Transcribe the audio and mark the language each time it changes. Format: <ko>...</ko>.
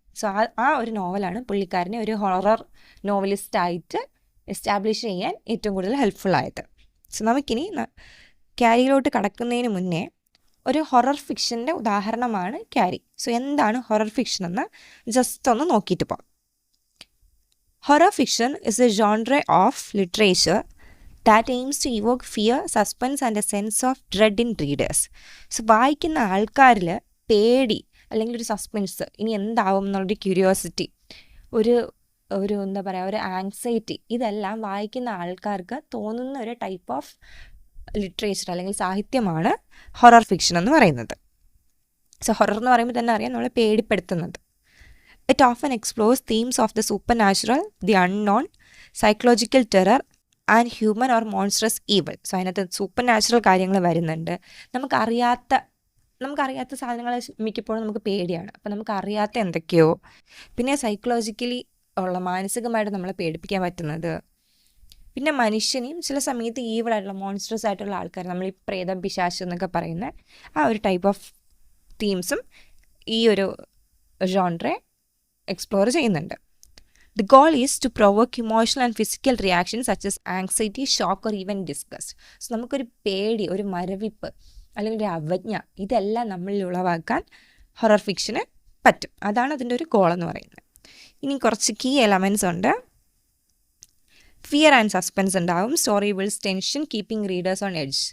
<ml>So ആ ഒരു നോവലാണ് പുള്ളിക്കാരനെ ഒരു ഹൊറർ നോവലിസ്റ്റായിട്ട് എസ്റ്റാബ്ലിഷ് ചെയ്യാൻ ഏറ്റവും കൂടുതൽ ഹെൽപ്ഫുള്ളായത്. സോ നമുക്കിനി ക്യാരിയിലോട്ട് കടക്കുന്നതിന് മുന്നേ ഒരു ഹൊറർ ഫിക്ഷൻ്റെ ഉദാഹരണമാണ് ക്യാരി. സോ എന്താണ് ഹൊറർ ഫിക്ഷൻ എന്ന് ജസ്റ്റ് ഒന്ന് നോക്കിയിട്ട് പോകാം.</ml> <en>Horror fiction is a genre of literature that aims to evoke fear, suspense and a sense of dread in readers.</en> <ml>So വായിക്കുന്ന ആൾക്കാരിൽ പേടി അല്ലെങ്കിൽ ഒരു സസ്പെൻസ്, ഇനി എന്താവും എന്നുള്ളൊരു ക്യൂരിയോസിറ്റി, ഒരു എന്താ പറയുക, ഒരു ആങ്സൈറ്റി, ഇതെല്ലാം വായിക്കുന്ന ആൾക്കാർക്ക് തോന്നുന്ന ഒരു ടൈപ്പ് ഓഫ് ലിറ്ററേച്ചർ അല്ലെങ്കിൽ സാഹിത്യമാണ് ഹൊറർ ഫിക്ഷൻ എന്ന് പറയുന്നത്. സോ ഹൊറർ എന്ന് പറയുമ്പോൾ തന്നെ അറിയാം, നമ്മളെ പേടിപ്പെടുത്തുന്നത്.</ml> <en>It often explores themes of the supernatural, the unknown, psychological terror and human or monstrous evil.</en> <ml>So അതിനകത്ത് സൂപ്പർ നാച്ചുറൽ കാര്യങ്ങൾ വരുന്നുണ്ട്. നമുക്കറിയാത്ത സാധനങ്ങൾ മിക്കപ്പോഴും നമുക്ക് പേടിയാണ്. അപ്പോൾ നമുക്കറിയാത്ത എന്തൊക്കെയോ, പിന്നെ സൈക്കോളജിക്കലി ഉള്ള, മാനസികമായിട്ട് നമ്മളെ പേടിപ്പിക്കാൻ പറ്റുന്നത്, പിന്നെ മനുഷ്യനെയും ചില സമയത്ത് ഈവിളായിട്ടുള്ള മോൺസ്ട്രസ് ആയിട്ടുള്ള ആൾക്കാർ, നമ്മൾ ഈ പ്രേതം, പിശാച് എന്നൊക്കെ പറയുന്ന ആ ഒരു ടൈപ്പ് ഓഫ് തീംസും ഈ ഒരു ജോൺറെ എക്സ്പ്ലോർ ചെയ്യുന്നുണ്ട്.</ml> <en>The goal is to provoke emotional and physical reactions such as anxiety, shock or even disgust.</en> <ml>So നമുക്കൊരു പേടി, ഒരു മരവിപ്പ് അല്ലെങ്കിൽ ഒരു അവജ്ഞ, ഇതെല്ലാം നമ്മളിൽ ഉളവാക്കാൻ ഹൊറർ ഫിക്ഷന് പറ്റും. അതാണ് അതിൻ്റെ ഒരു ഗോൾ എന്ന് പറയുന്നത്. ഇനി കുറച്ച് കീ എലമെൻറ്റ്സ് ഉണ്ട്.</ml> <en>Fear and suspense ഉണ്ടാവും. Story builds tension, keeping readers on edge.</en>